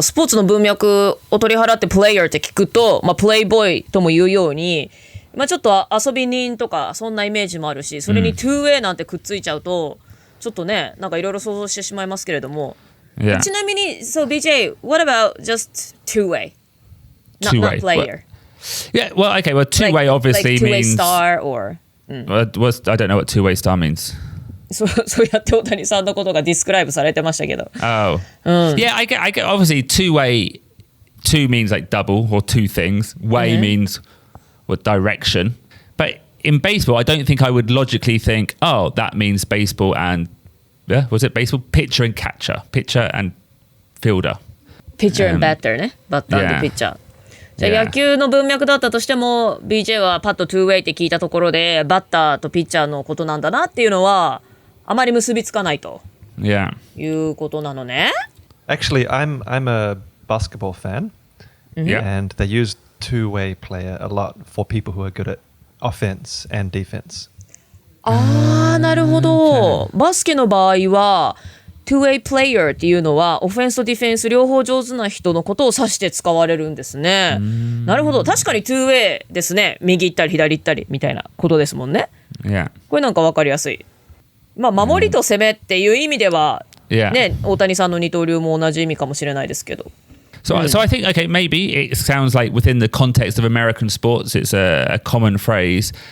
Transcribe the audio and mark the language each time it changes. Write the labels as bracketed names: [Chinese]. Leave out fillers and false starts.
[Japanese] スポーツの文脈を取り払ってプレイヤーって聞くと、プレイボーイとも言うように、ちょっと遊び人とかそんなイメージもあるし、それに two-way なんてくっついちゃうと、ちょっとね、なんかいろいろ想像してしまいますけれども。 [English] ちなみに、So BJ, what about just two-way? Not player. Yeah, well, okay, well, two-way obviously two-way means... star or... I don't know what two-way star means. [Japanese] そうやって大谷さんのことがディスクライブされてましたけど。 [English] Oh. Yeah, I get obviously two-way, two means like double or two things. Way means what direction. But in baseball, I don't think I would logically think, oh, that means baseball and, was it baseball? Pitcher and catcher. Pitcher and fielder. Pitcher and batter ね。 [Japanese] バッターとピッチャー。じゃあ野球の文脈だったとしても BJ はパッと two-way って聞いたところでバッターとピッチャーのことなんだなっていうのはあまり結びつかないということなのね。 [English] Actually, I'm a basketball fan, and they use two-way player a lot for people who are good at offense and defense. [Japanese] なるほど。バスケの場合はtwo-way player っていうのはオフェンスとディフェンス両方上手な人のことを指して使われるんですね。なるほど。確かに two-way ですね。右行ったり左行ったりみたいなことですもんね。これなんか分かりやすい。守りと攻めっていう意味では、ね、大谷さんの二刀流も同じ意味かもしれないですけど。 [English] So I think, okay, maybe it sounds like within the context of American sports, it's a common phrase.